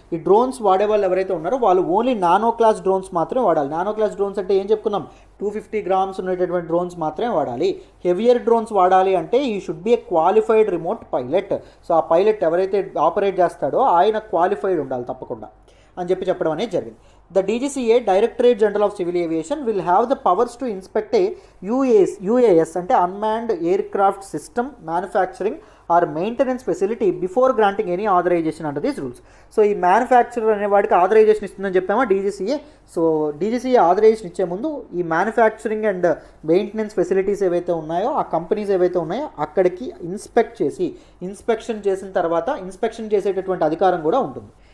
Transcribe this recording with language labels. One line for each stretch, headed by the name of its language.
Telugu: ఈ డ్రోన్స్ వాడే వాళ్ళు ఎవరైతే ఉన్నారో వాళ్ళు ఓన్లీ నానో క్లాస్ డ్రోన్స్ మాత్రమే వాడాలి. నానో క్లాస్ డ్రోన్స్ అంటే ఏం చెప్పుకున్నాం, 250 grams ఉండేటటువంటి డ్రోన్స్ మాత్రమే వాడాలి. హెవియర్ డ్రోన్స్ వాడాలి అంటే
English: He should be a qualified remote pilot.
Telugu: So ఆ పైలట్ ఎవరైతే ఆపరేట్ చేస్తాడో ఆయన క్వాలిఫైడ్ ఉండాలి తప్పకుండా అని చెప్పడం అనేది జరిగింది.
English: The DGCA, Directorate General of Civil Aviation, will have the powers to inspect a UAS
Telugu: అంటే
English: Unmanned Aircraft System Manufacturing or Maintenance Facility before granting any authorization under these rules.
Telugu: So ఈ manufacturer అనే వాడికి authorisation ఇస్తుందని చెప్పామా DGCA. So DGCA authorisation ఇచ్చే ముందు ఈ manufacturing and maintenance facilities ఏవైతే ఉన్నాయో, ఆ కంపెనీస్ ఏవైతే ఉన్నాయో అక్కడికి ఇన్స్పెక్షన్ చేసిన తర్వాత ఇన్స్పెక్షన్ చేసేటటువంటి అధికారం కూడా ఉంటుంది.